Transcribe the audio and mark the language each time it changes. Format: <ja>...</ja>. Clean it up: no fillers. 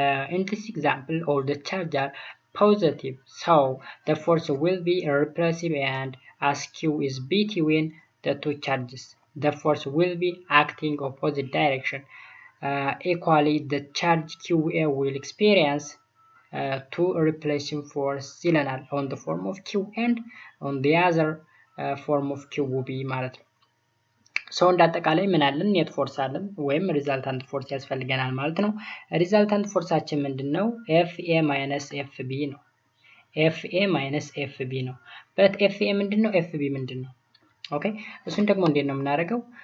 <en>In this example all the charges are positive, so the force will be repulsive, and as Q is between the two charges, the force will be acting opposite direction. Equally, the charge QA will experience two repulsion force ይለናል on the form of Q and on the other form of QB ማለት ነው።</en> <am>ሶ እንዳጠቃላይ ምን አለን? ኔት ፎርስ አለን ወይም ሪዛልታንት ፎርስ ያስፈልገናል ማለት ነው። ሪዛልታንት ፎርሳችን ምንድነው? FA minus FB ነው። FA minus FB ነው። በት FA ምንድነው? FB ምንድነው? ኦኬ እሱን ደግሞ እንዴት ነው የምናደርገው?</am>